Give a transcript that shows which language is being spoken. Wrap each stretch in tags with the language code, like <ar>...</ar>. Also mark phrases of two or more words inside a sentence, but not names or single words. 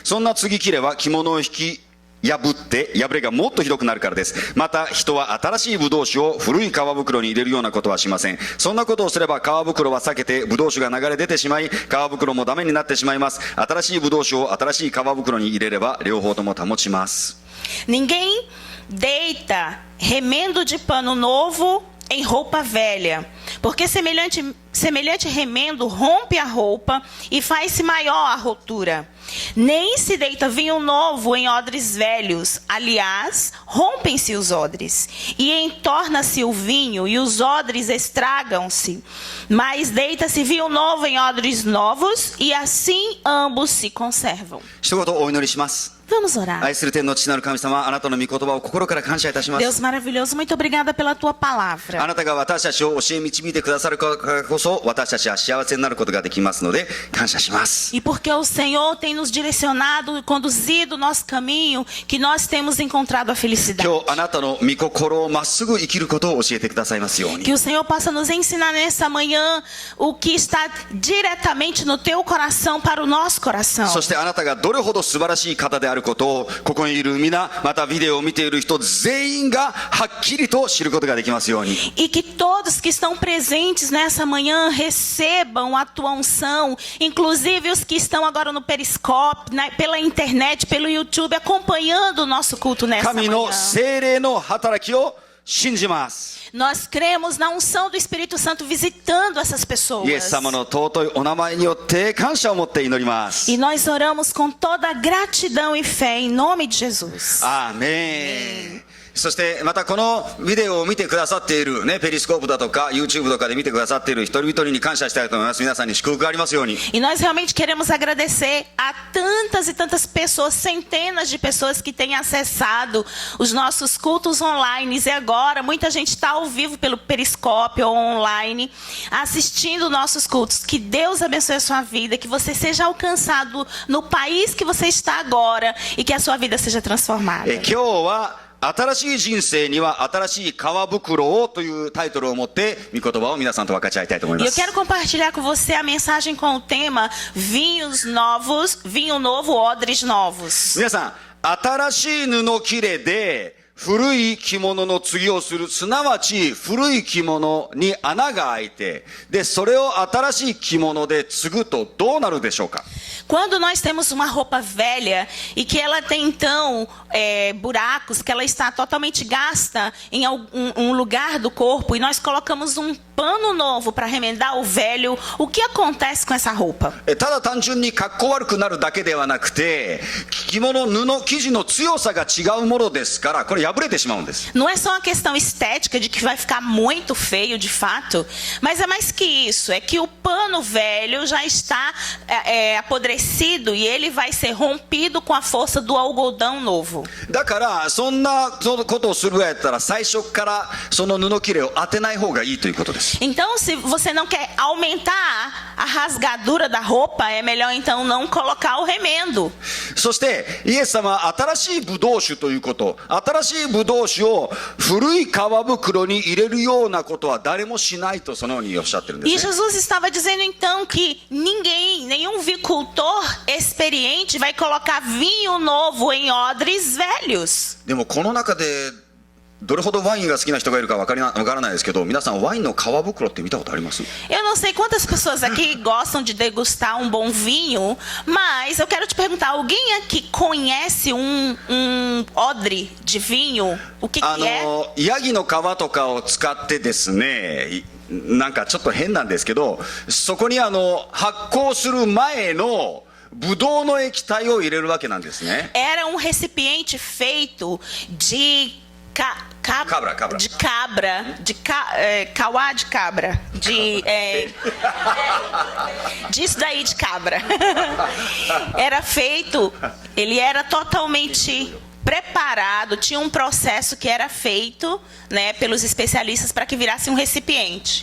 <ja>そんな継ぎ切れは着物を引き破って破れがもっとひどくなるからです。また人は新しいブドウ酒を古い皮袋に入れるようなことはしません。そんなことをすれば皮袋は裂けてブドウ酒が流れ出てしまい、皮袋もダメになってしまいます。新しいブドウ酒を新しい皮袋に入れれば両方とも保ちます。</ja> <pt>Ninguém deita remendo de pano novo em roupa velha, porque semelhante remendo rompe a roupa e faz-se maior a rotura. Nem se deita vinho novo em odres velhos, aliás, rompem-se os odres, e entorna-se o vinho, e os odres estragam-se. Mas deita-se vinho novo em odres novos, e assim ambos se conservam.</pt> <ja>一言お祈りします。</ja> <pt>Vamos orar.</pt> <ja>愛する天の父なる神様、あなたの御言葉を心から感謝いたします。</ja> <pt>Deus maravilhoso, muito obrigada pela tua</pt> <ja>あ</ja> <pt>palavra.</pt> <ja>なたが私たちを教え導いてくださるからこそ、私たちは幸せになることができますので、感謝します。</ja> <pt>E porque o Senhor tem nos direcionado e conduzido o nosso caminho, que nós temos encontrado a felicidade.</pt> <ja>今日あなたの御心をまっすぐ生きることを教えてくださいますように。</ja> <pt>Que o Senhor possa nos ensinar nessa manhã o que está diretamente no teu coração para o nosso coração.</pt> <ja>そしてあなたがどれほど素晴らしい方であることを、ここにいる皆、またビデオを見ている人全員がはっきりと知ることができますように。</ja> <pt>E que todos que estão presentes nessa manhã recebam a tua unção, inclusive os que estão agora no Periscope, pela internet, pelo YouTube, acompanhando o nosso culto nessa</pt> <ja>神の</ja> <pt>manhã.</pt> <ja>聖霊の働きを信じます。</ja> <pt>Nós cremos na unção do Espírito Santo visitando essas</pt> <ja>イエ</ja> <pt>pessoas.</pt> <ja>ス様の尊いお名前によって感謝を持って祈ります。 E nós oramos com toda gratidão e fé em nome de Jesus. アーメン。そしてまたこのビデオを見てくださっているね、ペリスコープだとか YouTube とかで見てくださっている一人一人に感謝したいと思います。皆さんに祝福がありますように。</ja> <pt>E nós realmente queremos agradecer a tantas e tantas pessoas, centenas de pessoas que têm acessado os nossos cultos online. E agora muita gente está ao vivo pelo Periscope ou online assistindo nossos cultos. Que Deus abençoe a sua vida, que você seja alcançado no país que você está agora e que a sua vida seja transformada.</pt> <ja>今日は新しい人生には新しい皮袋をというタイトルを持って御言葉を皆さんと分かち合いたいと思い</ja> <pt>E</pt> <ja>ま</ja> <pt>eu</pt> <ja>す。</ja> <pt>quero compartilhar com você a mensagem com o tema Vinhos Novos, Vinho Novo, Odres Novos.</pt> <ja>皆さん、 新しい布切れで古い着物の継ぎをする。すなわち古い着物に穴が開いて、で、それを新しい着物で継ぐとどうなるでしょうか。</ja> <pt>Quando nós temos uma roupa velha e que ela tem então buracos, que ela está totalmente gasta em um lugar do corpo e nós colocamos um pano novo para remendar o velho, o que acontece com essa roupa?</pt> <ja>ただ単純に格好悪くなるだけではなくて、着物、布、生地の強さが違うものですから、これ破れてしまうんです。</ja> <pt>Não é só uma questão estética de que vai ficar muito feio de fato, mas é mais que isso, é que o pano velho já está apodrecido e ele vai ser rompido com a força do algodão novo.</pt> <ja>だからそんなことをするぐらいだったら最初からその布切れを当てない方がいいということです。</ja> <pt>Então, se você não quer aumentar a rasgadura da roupa, é melhor então não colocar o remendo.</pt> <ja>そしてイエス様は新しいブドウ酒ということ、新しいブドウ酒を古い皮袋に入れるようなことは誰もしないとそのようにおっしゃってるんで</ja> <pt>E</pt> <ja>すね。</ja> <pt>Jesus estava dizendo então que nenhum vicultor experiente vai colocar vinho novo em odres velhos.</pt> <ja>でもこの中でどれほどワインが好きな人がいるかわからないですけど、皆さんワインの皮袋って見たことあります？</ja> <pt>Eu não sei quantas pessoas aqui gostam de degustar um bom vinho, mas eu quero te perguntar, alguém aqui conhece um odre de vinho? O que é?</pt> <ja>ヤギの皮とかを使ってですね、なんかちょっと変なんですけど、そこに発酵する前のブドウの液体を入れるわけなんですね。</ja> <pt>Era um recipiente feito de cabra. Cauá de cabra, disso daí de cabra. Era feito, ele era totalmente preparado, tinha um processo que era feito, né, pelos especialistas para que virasse um recipiente.</pt>